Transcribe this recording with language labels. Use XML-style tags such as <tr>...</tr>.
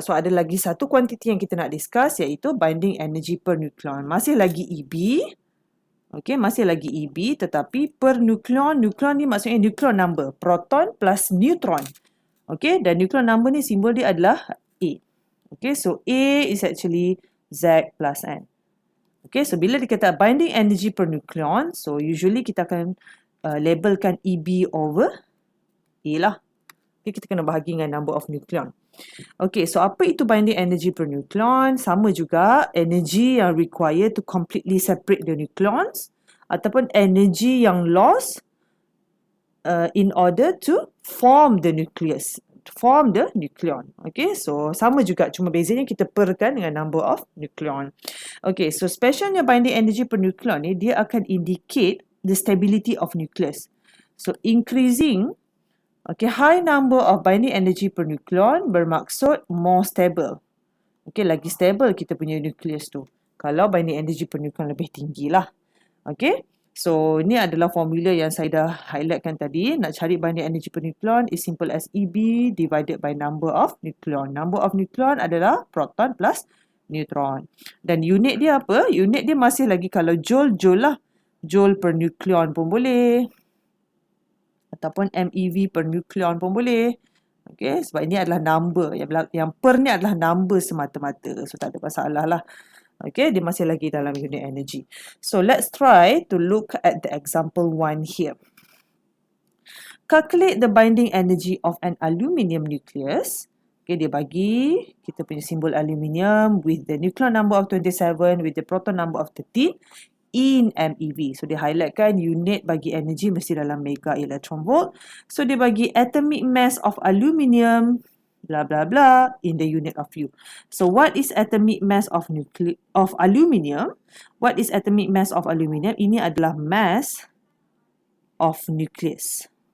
<ms>So, ada lagi satu kuantiti yang kita nak discuss, iaitu binding energy per nucleon. Masih lagi EB. Okay, masih lagi EB, tetapi per nucleon. Nucleon ni maksudnya nucleon number. Proton plus neutron. Okay, dan nucleon number ni simbol dia adalah A.</ms> <en>Okay, so A is actually Z plus N.</en> <ms>Okay, so bila dikata binding energy per nucleon, so usually kita akan labelkan EB over A lah. Okay, kita kena bahagi dengan</ms> <en>number of nucleon.</en> <ms>Okay, so apa itu binding energy per nucleon? Sama juga,</ms> <en>energy yang required to completely separate the nucleons,</en> <ms>ataupun energy yang</ms> <en>lost in order to form the nucleus.</en> <ms>Form the nucleon. Okay, so sama juga, cuma bezanya kita perkan dengan number of nucleon.</ms> <en>Okay, so specialnya binding energy per nucleon ni,</en> <ms>dia akan</ms> <en>indicate the stability of nucleus. So increasing, okay, high number of binding energy per nucleon bermaksud more stable.</en> <ms>Okay, lagi stable kita punya nucleus tu. Kalau binding energy per nucleon lebih tinggi lah. Okay. So, ini adalah formula yang saya dah highlightkan tadi. Nak cari</ms> <en>binding energy per nucleon is simple as EB divided by number of nucleon.</en> <ms>Number of nucleon adalah proton plus neutron. Dan unit dia apa? Unit dia masih lagi kalau joule, joule lah. Joule per nucleon pun boleh. Ataupun MeV per nucleon pun boleh. Okay, sebab ini adalah number. Yang per ni adalah number semata-mata. So, tak ada masalah lah. Okay, dia masih lagi dalam unit energy.</ms> <en>So, let's try to look at the example 1 here. Calculate the binding energy of an aluminium nucleus.</en> <ms>Okay, dia bagi kita punya simbol aluminium</ms> <en>with the nucleon number of 27, with the proton number of 13 in MeV.</en> <ms>So, dia highlightkan unit bagi energy mesti dalam mega electron volt.</ms> <en>So,</en> <ms>dia bagi</ms> <en>atomic mass of aluminium blah blah blah in the unit of U. So what is atomic mass of aluminium? What is atomic mass of aluminium?</en> <ms>Ini adalah mass of nucleus.</ms>